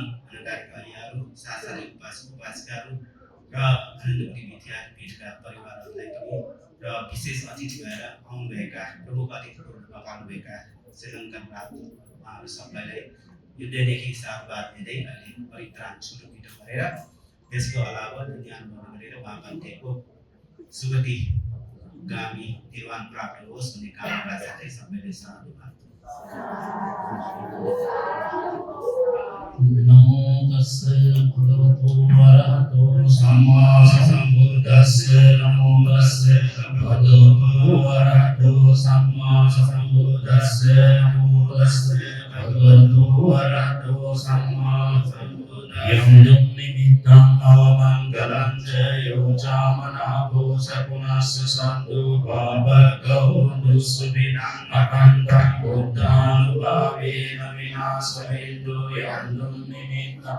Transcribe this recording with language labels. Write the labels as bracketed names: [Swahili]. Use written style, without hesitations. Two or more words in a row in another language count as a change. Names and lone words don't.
[Nepali] अनगारिकाहरू साथसाथै उपासिकाहरू र आनन्दपुरी विद्यापीठका परिवारहरूलाई पनि र विशेष अतिथि भएर आउनुभएका प्रमुख अतिथिको रूपमा पाल्नुभएका श्रीलङ्कन उहाँहरू सबैलाई युद्धदेखि साधुवाद दिँदै अहिले परित्राण सुरक्षित गरेर त्यसको अलावा दुनियाँमा गरेर उहाँ भन्थेको सुगति गामी निर्वाण प्राप्त होस् भन्ने कामना साथै सबैले साधुवाद। [Pali] नमो तस्से भगवतो अरहतो सम्मा सम्बुद्धस्से नमो तस्से भगवतो अरहतो सम्मा सम्बुद्धस्से नमो तस्से भगवतो अरहतो सम्मा सम्बुद्धस्से यं निमित्तं अवमङ्गलं च यो चामनाभो सपुनस्य सन्तु भावगौ दुःसुभिनां अकण्ठं बुद्धानुभावेन विनाशमेन्दु यं निमित्तं